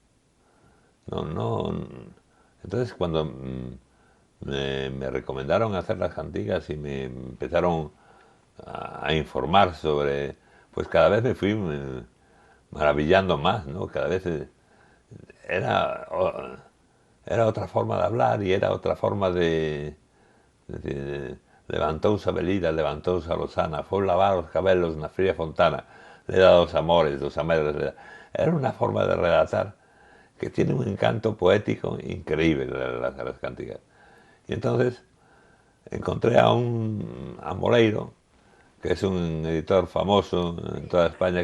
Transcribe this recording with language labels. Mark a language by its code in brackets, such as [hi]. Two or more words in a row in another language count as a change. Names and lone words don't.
[es] Entonces cuando me recomendaron hacer las cantigas y me empezaron a informar sobre, pues cada vez me fui maravillando más, ¿no? Cada vez era otra forma de hablar y era otra forma de decir, [gl] levantouse a velida, levantouse a lozana, foi lavar os cabelos na fría fontana, le da dos amores, dos amores. [es] Era una forma de relatar que tiene un encanto poético increíble las cantigas. Y entonces encontré a Moleiro, que es un editor famoso en toda España,